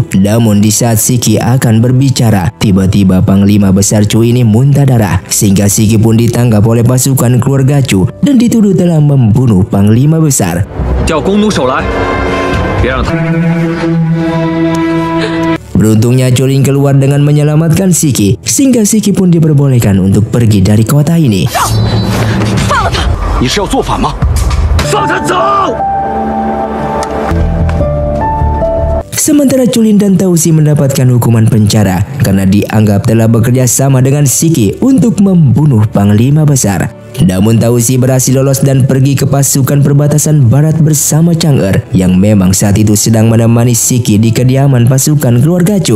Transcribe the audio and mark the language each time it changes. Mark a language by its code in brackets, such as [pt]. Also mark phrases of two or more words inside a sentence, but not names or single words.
[id] Namun di saat Siki akan berbicara, tiba-tiba Panglima Besar Chu ini muntah darah, sehingga Siki pun ditangkap oleh pasukan keluarga Chu dan dituduh telah membunuh Panglima Besar. [zh] 别让他。 [id] Beruntungnya Chulin keluar dengan menyelamatkan Shiki, sehingga Shiki pun diperbolehkan untuk pergi dari kota ini. [zh] 你是要做反吗？放他走！ [id] Sementara Chulin dan Tausi mendapatkan hukuman penjara karena dianggap telah bekerja sama dengan Shiki untuk membunuh Panglima Besar. Namun Tausi berhasil lolos dan pergi ke pasukan perbatasan barat bersama Chang'er yang memang saat itu sedang menemani Shiki di kediaman pasukan keluarga Chu.